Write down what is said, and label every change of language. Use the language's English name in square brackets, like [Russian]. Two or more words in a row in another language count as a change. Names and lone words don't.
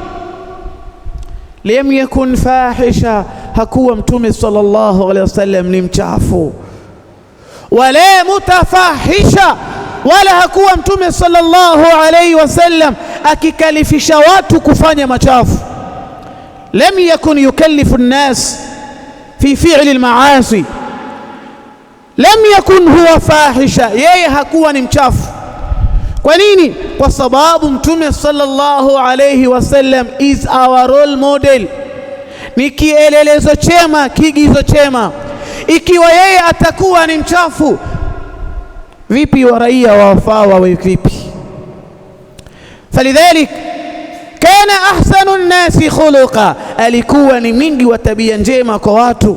[Arabic] لم يكن فاحشا, [Swahili] hakuwa Mtume [Arabic] صلى الله عليه وسلم [Swahili] ni mchafu. [Arabic] ولا متفحشا, [Swahili] wala hakuwa Mtume [Arabic] صلى الله عليه وسلم [Swahili] akikalifisha watu kufanya machafu. [Arabic] لم يكن يكلف الناس في فعل المعاصي لم يكن هو فاحشا, [Swahili] yeye hakuwa ni mchafu. Kwa nini? Kwa sababu Mtume [Arabic] صلى الله عليه وسلم [English] is our role model, [Swahili] ni kielelezo chema, kigizo chema. Ikiwa yeye atakuwa ni mchafu, vipi wa raia wafaa wawe vipi? [Arabic] فلذلك كان أحسن الناس خلقا, [Swahili] alikuwa ni mingi wa tabia njema kwa watu.